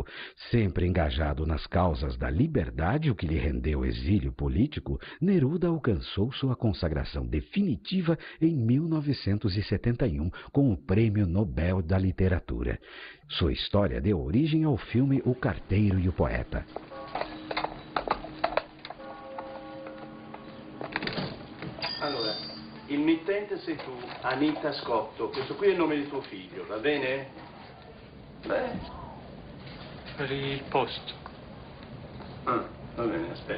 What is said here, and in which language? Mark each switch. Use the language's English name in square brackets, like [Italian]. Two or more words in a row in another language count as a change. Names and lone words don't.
[Portuguese] Sempre engajado nas causas da liberdade, o que lhe rendeu exílio político, Neruda alcançou sua consagração definitiva em 1971 com o Prêmio Nobel da Literatura. Sua história deu origem ao filme O Carteiro e o Poeta. [Italian] Il mittente sei tu, Anita Scotto. Questo qui è il nome di tuo figlio, va bene? Beh. Per il posto. Ah, va bene, aspetta.